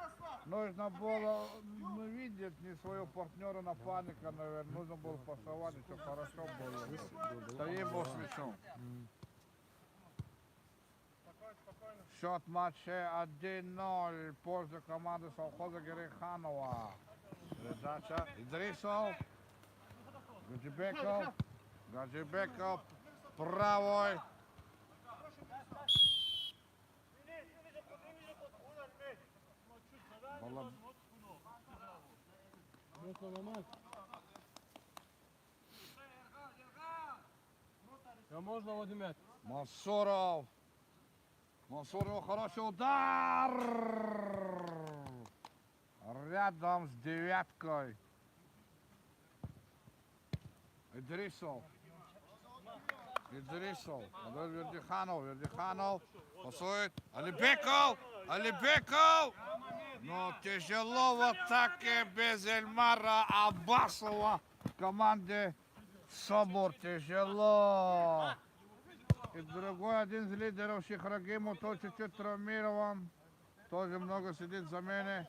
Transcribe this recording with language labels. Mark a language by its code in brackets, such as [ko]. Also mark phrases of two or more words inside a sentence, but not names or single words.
[ru] Нужно было видеть не своего партнера напарника, наверное. Нужно было пасовать, и все хорошо было. Таим был с мячом. Счет матча 1-0 в пользу команды совхоза Гереханова. Передача. Идрисов. Гаджибеков. Гаджибеков. Правой. Можно Владимир? Мансуров. Мансуров хороший удар. Рядом с девяткой. Идрисов. Идрисов. Вердиханов. Вердиханов. Пасует. Алибеков. Алибеков. Но тяжело в атаке без Эльмара Аббасова в команде Собор. Тяжело. И другой один из лидеров Шихрагимов, тот чуть-чуть травмирован. Тоже много сидит в замене.